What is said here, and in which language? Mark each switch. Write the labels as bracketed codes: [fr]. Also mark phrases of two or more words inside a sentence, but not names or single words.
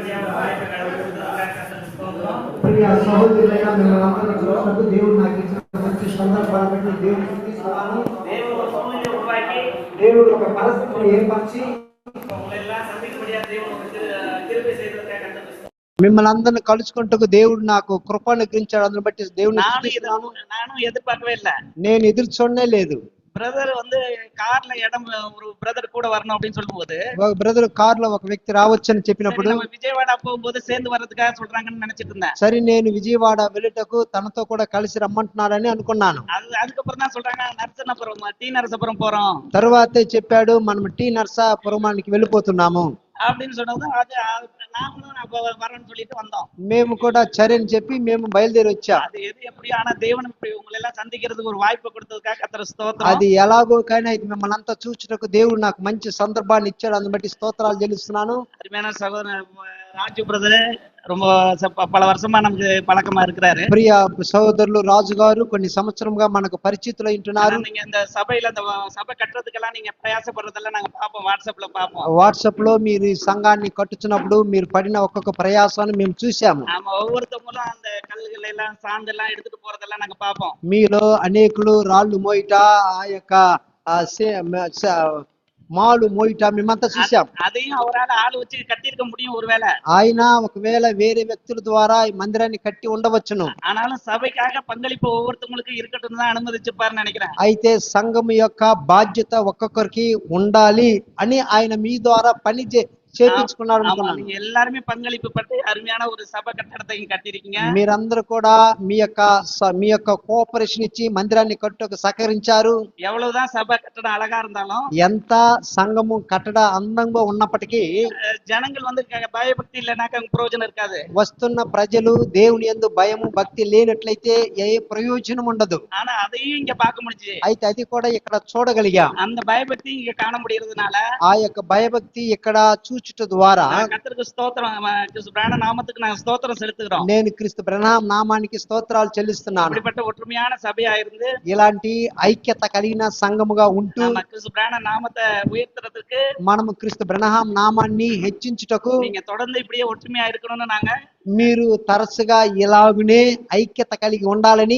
[te] ప్రియ సహోదరులైన మిమ్మల్ని అందరినీ చూసినప్పుడు దేవుడు నాకు ఇచ్చిన మంచి సందర్భాన్ని బట్టి దేవుడు స్తుతిస్తున్నాను. [ta] தேவன் ஒரு சூழ்நிலையை உருவாக்கி [te] దేవుడు ఒక పరిస్థితిని ఏర్పరిచి [ta] உங்களை எல்லாம் சந்திக்கும்படியா தேவன் ஒரு கிருபை செய்வதற்காக கர்த்தருக்கு ஸ்தோத்திரம். [te] మిమ్మల్ని అందరిని కలుసుకుంటూ దేవుడు నాకు కృప అనుగ్రహించాడు. అందుని బట్టి దేవుని [ta] நானும் எதிர்பார்க்கவே இல்லை. [te] నేను ఎదురు చూడనే లేదు. [ta] பிரதர் வந்து கார்ல இடம் ஒரு பிரதர் கூட வரணும் அப்படின்னு சொல்லும்போது [te] ఒక బ్రదర్ కార్ లో ఒక వ్యక్తి రావచ్చని చెప్పినప్పుడు [ta] நம்ம விஜயவாடா போகும்போது சேர்ந்து வர்றதுக்காக சொல்றாங்கன்னு நினைச்சிட்டு இருந்தேன். [te] సరే నేను విజయవాడ వెళ్ళటకు తనతో కూడా కలిసి రమ్మంటున్నాడని అనుకున్నాను. [ta] அதுக்கப்புறம் தான் சொல்றாங்க நரசனపురం டி நரசపురం போறோம் [te] తర్వాతే చెప్పాడు మనం టీ నరసాపురానికి వెళ్ళిపోతున్నాము [ta] அப்படின்னு சொன்னது. அது நாங்களும் அப்ப வரேன்னு சொல்லிட்டு வந்தோம். [te] మేము కూడా సరే అని చెప్పి మేము బయలుదేరి వచ్చాం. [ta] அது எது எப்படி ஆனா தேவன் இப்படி உங்களை எல்லாம் சந்திக்கிறதுக்கு ஒரு வாய்ப்பு கொடுத்ததுக்காக கர்த்தருக்கு ஸ்தோத்திரம். [te] అది ఎలాగోకైనా ఇది మిమ్మల్ని అంతా చూచుటకు దేవుడు నాకు మంచి సందర్భాన్ని ఇచ్చాడు. అందుని బట్టి స్తోత్రాలు చెల్లిస్తున్నాను. [ta] அருமையான சகோதரர் ராஜு பிரதர் ரொம்ப பல வருஷமா நமக்கு பழக்கமா இருக்கிறாரு. [te] ప్రియ సహోదరులు రాజు గారు కొన్ని సంవత్సరంగా మనకు పరిచితులై ఉంటున్నారు. [ta] நீங்க இந்த சபையில இந்த சபை கட்டுறதுக்கெல்லாம் நீங்க பிரயாசப்படுறதெல்லாம் நாங்க பாப்போம், வாட்ஸ்அப்ல பாப்போம். [te] వాట్సాప్ లో మీరు ఈ సంఘాన్ని కట్టుచున్నప్పుడు మీరు పడిన ఒక్కొక్క ప్రయాసాన్ని మేము చూసాము. [ta] நாம ఒவ்வொருத்தவங்களும் அந்த கல்லுகள் எல்லாம் சாந்து எல்லாம் எடுத்துட்டு போறதெல்லாம் நாங்க பாப்போம். [te] మీలో అనేకులు రాళ్ళు మోయిట ఆ యొక్క మాలు మోయిట మేమంతా చూసాం. [ta] அதையும் அவரால் ஆள் வச்சு கட்டியிருக்க முடியும் ஒருவேளை. [te] ఆయన ఒకవేళ వేరే వ్యక్తుల ద్వారా ఈ మందిరాన్ని కట్టి ఉండవచ్చును. [ta] ஆனாலும் சபைக்காக பங்களிப்பு ஒவ்வொருத்தவங்களுக்கும் இருக்கட்டும் தான் அனுமதிச்சுப்பாருன்னு நினைக்கிறேன். [te] అయితే సంఘం యొక్క బాధ్యత ఒక్కొక్కరికి ఉండాలి అని ఆయన మీ ద్వారా పని చేపించుకున్నాడు అనుకున్నాను. [ta] நீங்க எல்லாருமே பங்களிப்பு பட்டு அருமையான ஒரு சபை கட்டடத்தை கட்டிருக்கீங்க. [te] మీరందరూ కూడా మీ యొక్క కోఆపరేషన్ ఇచ్చి మందిరాన్ని కట్టుకు సహకరించారు. [ta] எவ்வளவுதான் சபை கட்டடம் அழகா இருந்தாலும் [te] ఎంత సంఘము కట్టడ అందంగా ఉన్నప్పటికీ [ta] ஜனங்கள் வந்து பயபக்தி இல்லைனாக்க பிரயோஜனம் இருக்காது. [te] వస్తున్న ప్రజలు దేవుని యందు భయము భక్తి లేనట్లయితే ఏ ప్రయోజనం ఉండదు. [ta] ஆனா அதையும் இங்க பார்க்க முடிஞ்சு. [te] అయితే అది కూడా ఇక్కడ చూడగలిగాం. [ta] அந்த பயபக்தி இங்க காண முடியறதுனால [te] ఆ యొక్క భయభక్తి ఇక్కడ చూచుట ద్వారా [ta] கர்த்தருக்கு ஸ்தோத்திரம், கிறிஸ்து பிரான நாமத்துக்கு நாங்க ஸ்தோத்திரம் செலுத்துகிறோம். [te] నేను క్రీస్తు బ్రహ్నాం నామానికి స్తోత్రాలు చెల్లిస్తున్నాను. [ta] இப்படிப்பட்ட ஒற்றுமையான சபையா இருந்து [te] ఇలాంటి ఐక్యత కలిగిన సంఘముగా ఉంటూ [ta] நம்ம கிறிஸ்து பிரான நாமத்தை உயர்த்துறதுக்கு [te] మనము క్రీస్తు బ్రహ్నాం నామాన్ని హెచ్చించుటకు [ta] நீங்க தொடர்ந்து இப்படியே ஒற்றுமையா இருக்கணும்னு நாங்க [te] మీరు తరచుగా ఇలాగునే ఐక్యత కలిగి ఉండాలని